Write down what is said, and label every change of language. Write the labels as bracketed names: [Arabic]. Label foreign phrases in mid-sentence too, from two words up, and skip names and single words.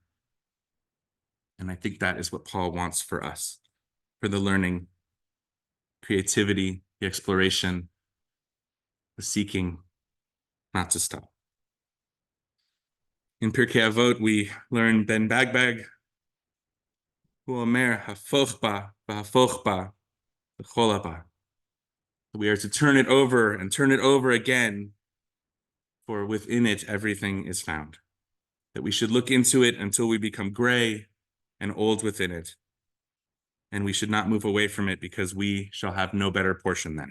[English] And I think that is what Paul wants for us, for the learning, creativity, the exploration, the seeking, not to stop. In Pirkei Avot, we learn [Hebrew] Ben Bagbag, הוא אומר הפוך בה והפוך בה וכל הבא. [English] We are to turn it over and turn it over again, for within it everything is found. That we should look into it until we become gray and old within it. And we should not move away from it because we shall have no better portion than it.